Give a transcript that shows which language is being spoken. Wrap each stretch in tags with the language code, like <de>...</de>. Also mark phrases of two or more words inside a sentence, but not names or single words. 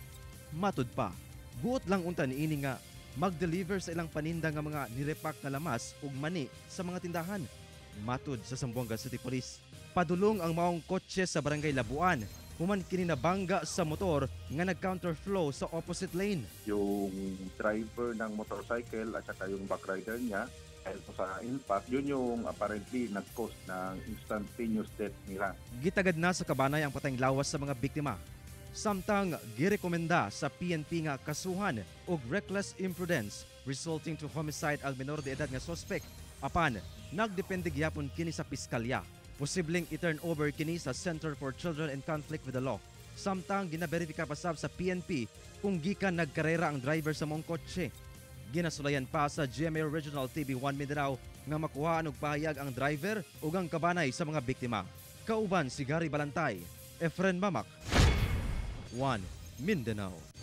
<ceb>Matud pa, buot lang unta ni ini nga mag-deliver sa ilang paninda nga mga nirepak na lamas ug mani sa mga tindahan. Matud sa Zamboanga City Police, padulong ang maong kotse sa barangay Labuan human kini nabangga sa motor nga nag-counterflow sa</ceb> <en>opposite lane.</en> <tl>Yung driver ng motorcycle at saka yung</tl> <en>back rider</en> <tl>niya, dahil po sa impact, yun yung apparently nag-cause ng</tl> <en>instantaneous death</en> <tl>nila.</tl> <ceb>Gitagad na sa kabanay ang patayng lawas sa mga biktima. Samtang girekomenda sa PNP nga kasuhan og</ceb> <en>reckless imprudence resulting to homicide</en> <ceb>ang menor de edad nga suspect. Apan, nagdepende gyapon kini sa piskalya. Posibleng i-turn over kini sa Center for Children in Conflict with the Law. Samtang ginaberifika pa sab sa PNP kung gikan nagkarera ang driver sa mong kotse. Ginasulayan pa sa GMA Regional TV1 Mindanao nga makuhaan og pahayag ang driver ug ang kabanay sa mga biktima. Kauban si Gary Balantay, Efren Mamak, 1 Mindanao.</ceb>